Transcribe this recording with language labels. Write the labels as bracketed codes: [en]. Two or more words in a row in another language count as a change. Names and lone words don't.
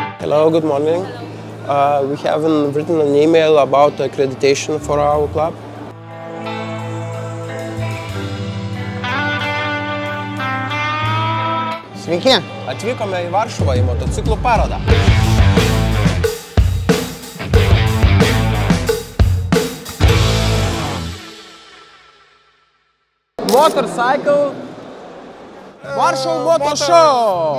[en] Hello, good morning. We have written an email about accreditation for our club. [lt] Sveiki. Atvykome į Varšuvą į motociklų parodą. Motorcycle Varšuva Motor Show.